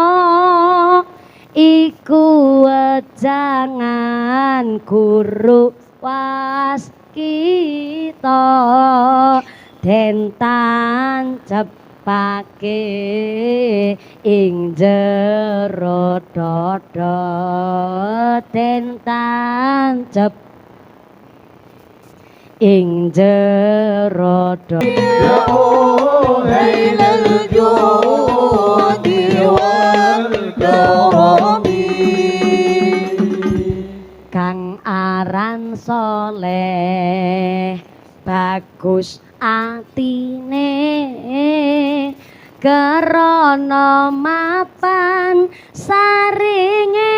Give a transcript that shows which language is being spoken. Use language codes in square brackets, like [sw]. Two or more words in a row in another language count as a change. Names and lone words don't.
[jv] iku wejangan guru was kita den tancepake ing jero dada den tancep ing jero [ar] يا أهيل الجود والكرم [jv] kang aran soleh bagus atine krana mapan saring